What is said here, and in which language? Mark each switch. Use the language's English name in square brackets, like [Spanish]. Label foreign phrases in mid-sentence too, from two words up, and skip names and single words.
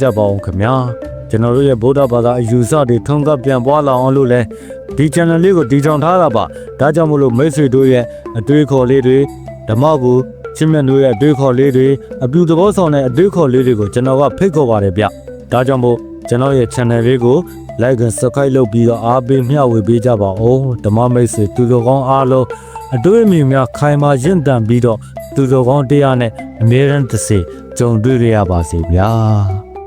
[Burmese] ပါဦးခင်ဗျာကျွန်တော်တို့ရဲ့ဗုဒ္ဓဘာသာအယူဆတွေထုံးကပြန်ပွားလာအောင်လို့လဲဒီ channel လေးကိုတည်ထောင်ထား တာပါဒါကြောင့်မို့လို့မိတ်ဆွေတို့ရဲ့အတွေးခေါ်လေးတွေဓမ္မကိုချင်းမြတ်တို့ရဲ့အတွေးခေါ်လေးတွေအပြုသဘောဆောင်တဲ့အတွေးခေါ်လေးတွေကိုကျွန်တော်ကဖိတ်ခေါ်ပါတယ်ဗျဒါကြောင့်မို့ကျွန်တော်ရဲ့ channel လေးကို [English] like and subscribe [Burmese] လုပ်ပြီးတော့အားပေးမျှဝေပေးကြပါဦးဓမ္မမိတ်ဆွေသူတော်ကောင်းအားလုံးအတွေ့အမြင်များခိုင်မာရင့်တန်ပြီးတော့သူတော်ကောင်းတရားနဲ့အမြဲတမ်းတစ်စေကြုံတွေ့ရပါစေဗျာ